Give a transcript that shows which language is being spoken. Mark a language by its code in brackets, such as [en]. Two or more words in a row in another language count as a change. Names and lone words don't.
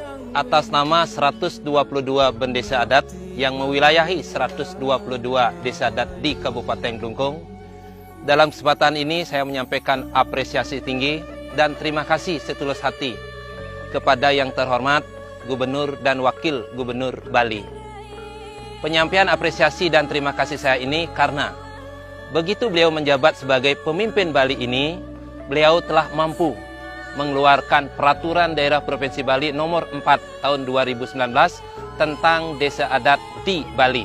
[id] atas nama 122 bendesa adat yang mewilayahi 122 desa adat di Kabupaten Klungkung. Dalam kesempatan ini saya menyampaikan apresiasi tinggi dan terima kasih setulus hati kepada yang terhormat Gubernur dan Wakil Gubernur Bali. Penyampaian apresiasi dan terima kasih saya ini karena begitu beliau menjabat sebagai pemimpin Bali ini, beliau telah mampu mengeluarkan Peraturan Daerah Provinsi Bali nomor 4 tahun 2019 tentang desa adat di Bali.